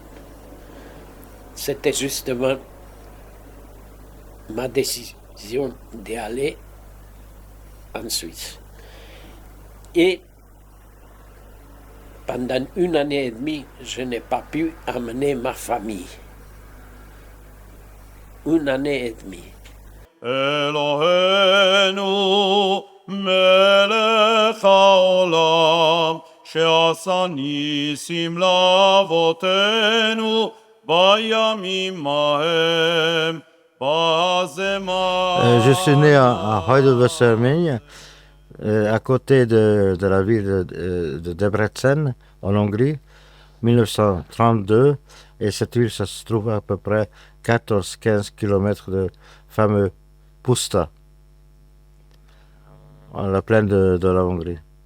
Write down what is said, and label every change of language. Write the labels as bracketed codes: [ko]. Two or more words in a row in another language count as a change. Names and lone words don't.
[fr] C'était justement ma décision d'aller en Suisse. Et pendant 1 année et demie, je n'ai pas pu amener ma famille. 1 année et demie. [he] אלוהינו מלך העולם שעשה ניסים לאבותינו בימים ההם [fr] Je suis né à Heidelberg-Sermeille, à côté de la ville de Debrecen, en Hongrie, 1932. Et cette ville, ça se trouve à peu près 14-15 km de fameux Puszta, en la plaine de la Hongrie.